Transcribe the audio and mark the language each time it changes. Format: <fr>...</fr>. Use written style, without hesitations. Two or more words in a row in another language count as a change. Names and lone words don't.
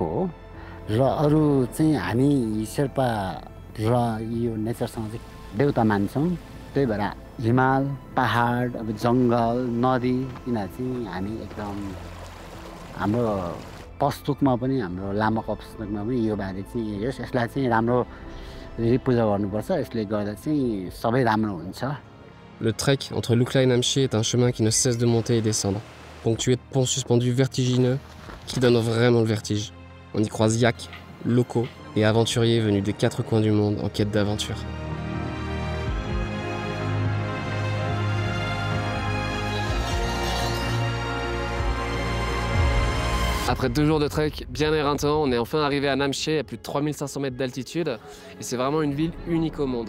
<ne>हो र अरू चाहिँ हामी शेर्पा र यो नेचरसँग चाहिँ देउता मान्छौँ त्यही भएर हिमाल पहाड अब जङ्गल नदी यिनीहरू चाहिँ हामी एकदम हाम्रो पुस्तकमा पनि हाम्रो लामाको पुस्तकमा पनि यो बारे चाहिँ यसलाई चाहिँ राम्रो धेरै पूजा गर्नुपर्छ यसले गर्दा चाहिँ सबै राम्रो हुन्छ।</ne> <fr>Le trek entre Lukla et Namche est un chemin qui ne cesse de monter et descendre, ponctué de ponts suspendus vertigineux qui donnent vraiment le vertige. On y croise yaks, locaux et aventuriers venus des 4 coins du monde en quête d'aventure. Après 2 jours de trek bien éreintant, on est enfin arrivé à Namche à plus de 3500 mètres d'altitude et c'est vraiment une ville unique au monde.</fr>